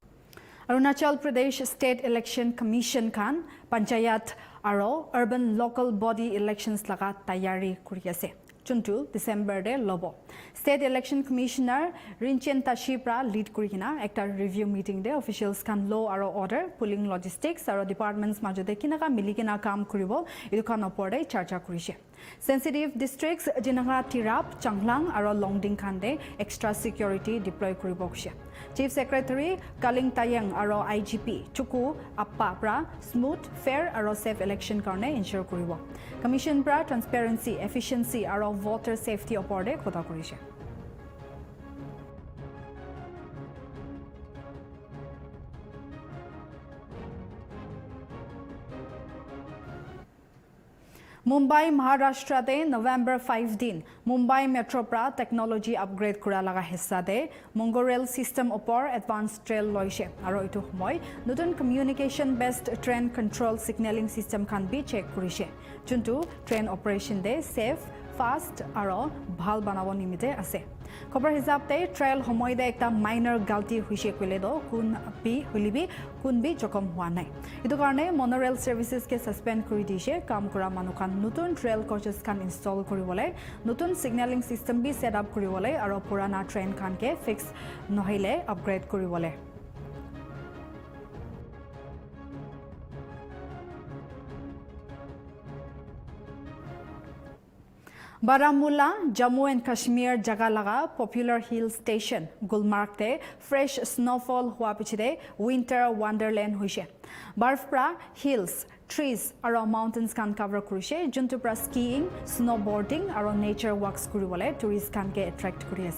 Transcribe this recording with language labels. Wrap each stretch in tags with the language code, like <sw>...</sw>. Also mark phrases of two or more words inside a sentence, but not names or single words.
<nag>Arunachal Pradesh State Election Commission Khan Panchayat aro</nag> <en>Urban Local Body Elections</en> <nag>laga tayari kuri ase chuntu December de lobo State Election Commissioner Rinchen Tashipra lead kuri kina ekta review meeting de officials khan law aro order</nag> <en>polling logistics</en> <nag>aro departments majode kinaka milikina kam kuribo edu khan opor de charcha kurise</nag> <en>sensitive districts</en> <nag>jinanga Tirap Changlang aro Longding khan de</nag> <en>extra security</en> <nag>deploy kuribo kuse Chief Secretary Kaling Tayang aro IGP Chuku Appa pra smooth fair aro safe election karne ensure kuribo commission pra</nag> <en>transparency efficiency</en> <nag>aro</nag> <en>voter safety</en> <nag>opor de khota kurise Mumbai Maharashtra de November 5 din Mumbai Metro pra</nag> <en>technology upgrade</en> <nag>kura laga hissa de monorail system opor</nag> <en>advanced trail</en> <nag>loise aro itu homoy notun</nag> <en>communication based train control signaling system</en> <nag>khan bi check kurise juntu train operation de safe fast aro bhal banabo nimite ase khobor hisab te trial homoy te ekta minor galti hoise kole do kun bi holibi kun bi jokhom hua nai etu karone</nag> <en>monorail services</en> <nag>ke suspend kuri dise kam kura manukhan notun</nag> <en>trial coaches</en> <nag>khan install kuribole notun</nag> <en>signaling system</en> <nag>bi</nag> <en>set up</en> <nag>kuribole aro purana train khan ke fix nohoile upgrade kuribole Baramulla, Jammu and Kashmir jaga laga popular</nag> <en>hill station</en> <nag>Gulmarg te</nag> <en>fresh snowfall</en> <nag>hua pichide</nag> <en>winter wonderland</en> <nag>hoise. Barf pra hills, trees aro mountains kan cover kurise juntu pra</nag> <en>skiing, snowboarding</en> <nag>aro</nag> <en>nature walks</en> <nag>kuribole tourists kan ke attract kuri ase.</nag>